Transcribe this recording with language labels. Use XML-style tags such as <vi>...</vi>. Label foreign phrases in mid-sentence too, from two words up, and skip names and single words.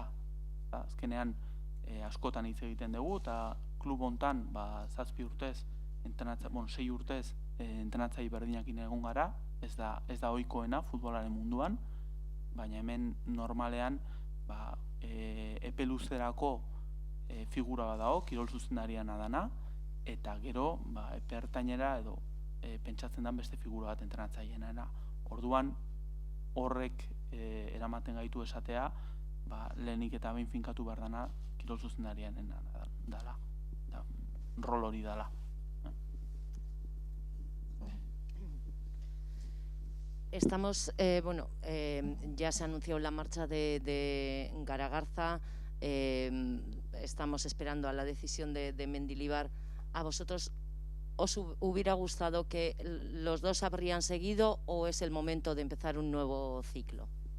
<eu>Azkenean askotan hitz egiten dugu, eta klub hontan 7 urtez, 6 urtez entrenatzaile berdinakin egon gara, ez da ohikoena futbolaren munduan, baina hemen normalean epe luzerako figura bat dago, kirol zuzendariana dana, eta gero epe ertainera edo pentsatzen den beste figura bat entrenatzaileena. Orduan horrek eramaten gaitu esatea, lehenik eta behin finkatu behar dana kirol zuzendarianen dala, rol hori dala.</eu> <es>Estamos, ya se anunció la marcha de Garagarza, estamos esperando a la decisión de Mendilibar. ¿A vosotros os hubiera gustado que los dos habrían seguido o es el momento de empezar un nuevo ciclo?</es>